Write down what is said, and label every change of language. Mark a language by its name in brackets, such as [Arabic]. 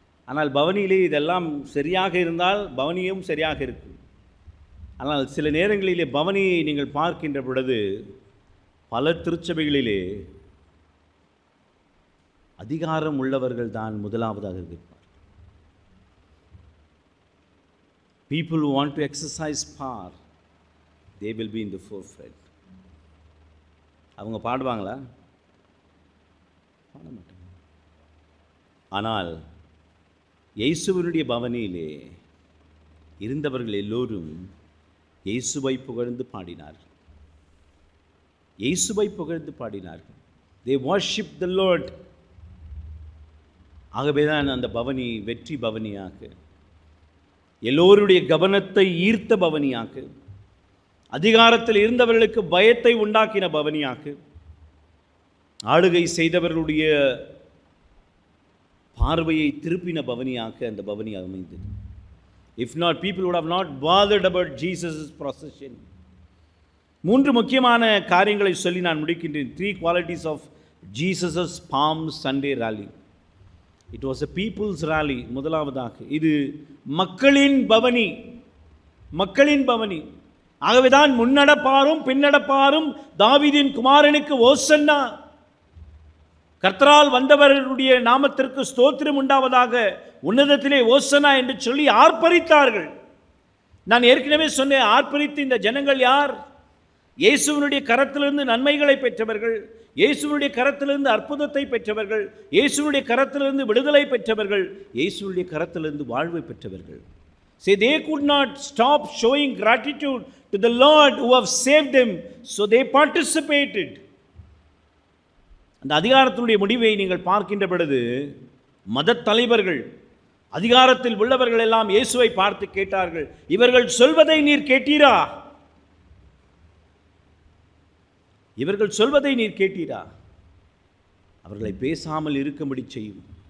[Tamil] ஆனால் பவனியிலே இதெல்லாம் சரியாக இருந்தால் பவனியும் சரியாக இருக்கும். ஆனால் சில நேரங்களிலே பவனியை நீங்கள் பார்க்கின்ற பொழுது பல திருச்சபைகளிலே அதிகாரம் உள்ளவர்கள் தான் முதலாவதாக இருப்பார். [English] People who want to exercise power, they will be in the forefront. [Tamil] அவங்க பாடுவாங்களா? பாட மாட்டாங்க. ஆனால் இயேசுவினுடைய பவனியிலே இருந்தவர்கள் எல்லோரும் இயேசுவை புகழ்ந்து பாடினார்கள். இயேசுவை புகழ்ந்து பாடினார்கள். [English] They worship the Lord. [Tamil] ஆகவே தான் அந்த பவனி வெற்றி பவனியாக, எல்லோருடைய கவனத்தை ஈர்த்த பவனியாக, அதிகாரத்தில் இருந்தவர்களுக்கு பயத்தை உண்டாக்கின பவனியாக, ஆளுகை செய்தவர்களுடைய பார்வையை திருப்பின பவனியாக அந்த பவனி அமைந்தது. [English] If not, people would have not bothered about Jesus' procession. [Tamil] 3 முக்கியமான காரியங்களை சொல்லி நான் முடிக்கின்றேன். [English] 3 qualities of Jesus' Palm Sunday rally. It was a people's rally. [Tamil] முதலாவதாக இது மக்களின் பவனி, மக்களின் பவனி. ஆகவேதான் முன்னடப்பாரும் பின்னடப்பாரும் தாவீதின் குமாரனுக்கு ஓசன்னா, கர்த்தரால் வந்தவர்களுடைய நாமத்திற்கு ஸ்தோத்திரம் உண்டாவதாக, உன்னதத்திலே ஓசன்னா என்று சொல்லி ஆர்ப்பரித்தார்கள். நான் ஏற்கனவே சொன்னேன், ஆர்ப்பரித்து இந்த ஜனங்கள் யார்? இயேசுவினுடைய கரத்திலிருந்து நன்மைகளை பெற்றவர்கள், இயேசுவினுடைய கரத்திலிருந்து அற்புதத்தை பெற்றவர்கள், இயேசுவினுடைய கரத்திலிருந்து விடுதலை பெற்றவர்கள், இயேசுவினுடைய கரத்திலிருந்து வாழ்வை பெற்றவர்கள். [English] See, they could not stop showing gratitude to the Lord who have saved them, so they participated. [Tamil] அந்த அதிகாரத்தினுடைய முடிவை நீங்கள் பார்க்கின்ற பொழுது, மத தலைவர்கள், அதிகாரத்தில் உள்ளவர்கள் எல்லாம் இயேசுவை பார்த்து கேட்டார்கள், இவர்கள் சொல்வதை நீர் கேட்டீரா? இவர்கள் சொல்வதை நீர் கேட்டீரா? அவர்களை பேசாமல் இருக்கும்படி செய்யும்.